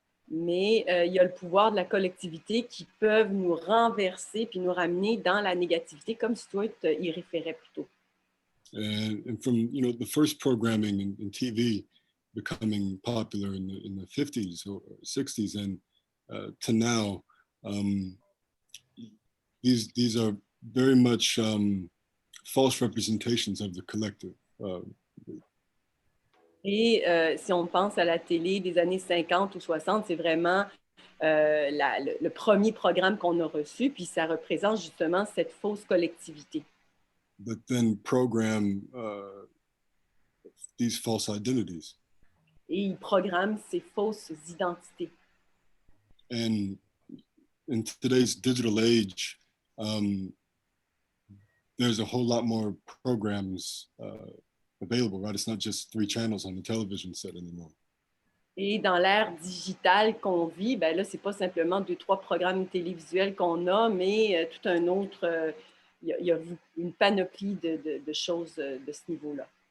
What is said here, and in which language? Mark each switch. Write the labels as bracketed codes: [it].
[fr] Mais il y a le pouvoir de la collectivité qui peuvent nous renverser puis nous ramener dans la négativité, comme Stuart y référait plus tôt. [en] And from the first programming in TV becoming popular in the 50s or 60s and to now, these are very much false representations of the collective. [fr] Et si on pense à la télé des années 50 ou 60, c'est vraiment le premier programme qu'on a reçu, puis ça représente justement cette fausse collectivité. [en] But then program these false identities. [fr] Et il programme ces fausses identités. [en] And in today's digital age, there's a whole lot more programs available, right? It's not just 3 channels on the television set anymore. [fr] Et dans l'ère digitale qu'on vit, ben là, c'est pas simplement 2-3 programmes télévisuels qu'on a, mais tout un autre, il y a une panoplie de choses de ce niveau-là.